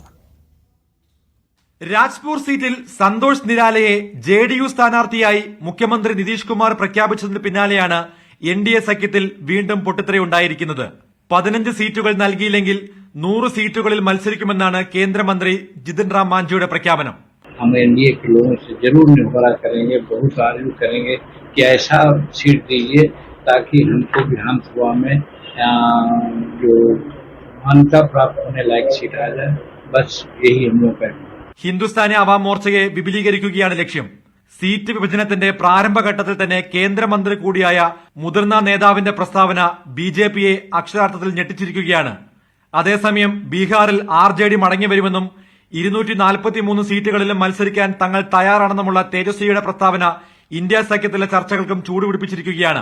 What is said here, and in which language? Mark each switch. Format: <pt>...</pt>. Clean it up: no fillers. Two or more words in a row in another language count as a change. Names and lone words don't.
<ml>രാജ്പൂർ സീറ്റിൽ സന്തോഷ് നിരാലയെ JDU സ്ഥാനാർത്ഥിയായി മുഖ്യമന്ത്രി നിതീഷ് കുമാർ പ്രഖ്യാപിച്ചതിന് പിന്നാലെയാണ് NDA സഖ്യത്തിൽ വീണ്ടും പൊട്ടിത്തെറിയുണ്ടായിരിക്കുന്നത്. 15 സീറ്റുകൾ നൽകിയില്ലെങ്കിൽ 100 സീറ്റുകളിൽ മത്സരിക്കുമെന്നാണ് കേന്ദ്രമന്ത്രി ജിതിൻ റാം മാഞ്ചിയുടെ പ്രഖ്യാപനം.</ml> <hi>हम NDA के लोगों से जरूर निबरा करेंगे, बहुत आर्ग्यू करेंगे कि ऐसा सीट दीजिए ताकि हमको विधानसभा में जो मान्यता प्राप्त होने लायक सीट आ जाए. बस यही हम लोग का.</hi> <ml>ഹിന്ദുസ്ഥാനി അവാം മോർച്ചയെ വിപുലീകരിക്കുകയാണ് ലക്ഷ്യം. സീറ്റ് വിഭജനത്തിന്റെ പ്രാരംഭഘട്ടത്തിൽ തന്നെ കേന്ദ്രമന്ത്രി കൂടിയായ മുതിർന്ന നേതാവിന്റെ പ്രസ്താവന BJPയെ അക്ഷരാർത്ഥത്തിൽ ഞെട്ടിച്ചിരിക്കുകയാണ്. അതേസമയം ബീഹാറിൽ RJD മടങ്ങിവരുമെന്നും 243 സീറ്റുകളിലും മത്സരിക്കാൻ തങ്ങൾ തയ്യാറാണെന്നുമുള്ള തേജസ്വിയുടെ പ്രസ്താവന ഇന്ത്യ സഖ്യത്തിലെ ചർച്ചകൾക്കും ചൂടുപിടിപ്പിച്ചിരിക്കുകയാണ്.</ml>